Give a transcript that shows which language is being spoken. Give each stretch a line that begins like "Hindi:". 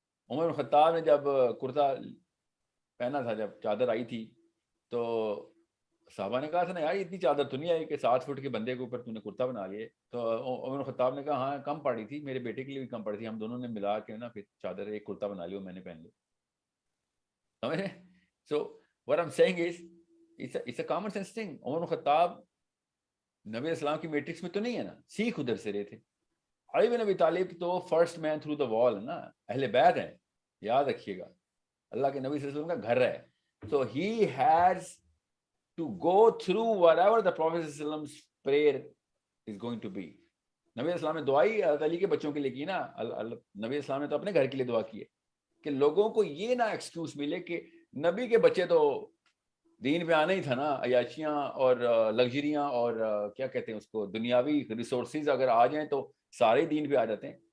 Urdu: عمر بن خطاب نے جب کرتا پہنا تھا, جب چادر آئی تھی, تو صحابہ نے کہا تھا نا یار اتنی چادر تو نہیں آئی کہ 7 فٹ کے بندے کے اوپر تو نے کرتا بنا لیے. تو عمر بن خطاب نے کہا ہاں کم پڑی تھی, میرے بیٹے کے لیے بھی کم پڑی تھی, ہم دونوں نے ملا کے نا پھر چادر ایک کرتا بنا لیا, میں نے پہن لیا. سمجھ رہے؟
English: So what I'm saying is it's a common sense thing.
Urdu: عمر بن خطاب نبی اسلام کی میٹرکس میں تو نہیں ہے نا, سیکھ ادھر سے رہے تھے. علی بن ابی طالب تو
English: first man through the wall
Urdu: ہے نا, اہل بیت ہیں, یاد رکھیے گا, اللہ کے نبی صلی اللہ علیہ وسلم کا گھر ہے.
English: So he has to go through whatever the Prophet صلی اللہ علیہ وسلم's prayer is going to be.
Urdu: نبی اسلام نے دعائی حضرت علی کے بچوں کے لیے کی نا, نبی اسلام نے تو اپنے گھر کے لیے دعا کی ہے کہ لوگوں کو یہ نہ ایکسکیوز ملے کہ نبی کے بچے تو دین پہ آنا ہی تھا نا, عیاشیاں اور لگژریاں اور کیا کہتے ہیں اس کو, دنیاوی ریسورسز اگر آ جائیں تو سارے دین پہ آ جاتے ہیں.